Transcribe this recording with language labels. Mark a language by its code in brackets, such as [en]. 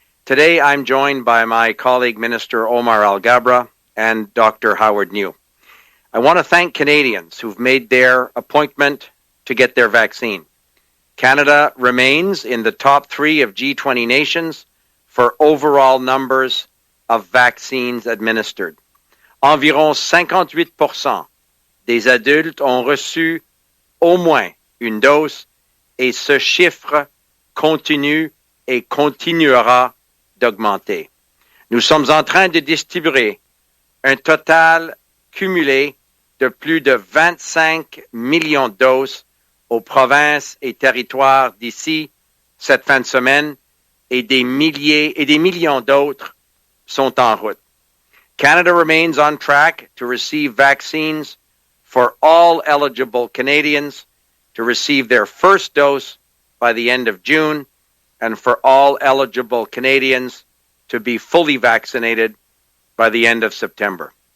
[en] Today, I'm joined by my colleague, Minister Omar Alghabra, and Dr. Howard New. I want to thank Canadians who've made their appointment to get their vaccine. Canada remains in the top 3 of G20 nations for overall numbers of vaccines administered. [fr] Environ 58% des adultes ont reçu au moins une dose et ce chiffre continue et continuera d'augmenter. Nous sommes en train de distribuer un total cumulé de plus de 25 millions de doses aux provinces et territoires d'ici cette fin de semaine et des milliers et des millions d'autres sont en route. [en] Canada remains on track to receive vaccines for all eligible Canadians to receive their first dose by the end of June and for all eligible Canadians to be fully vaccinated by the end of September.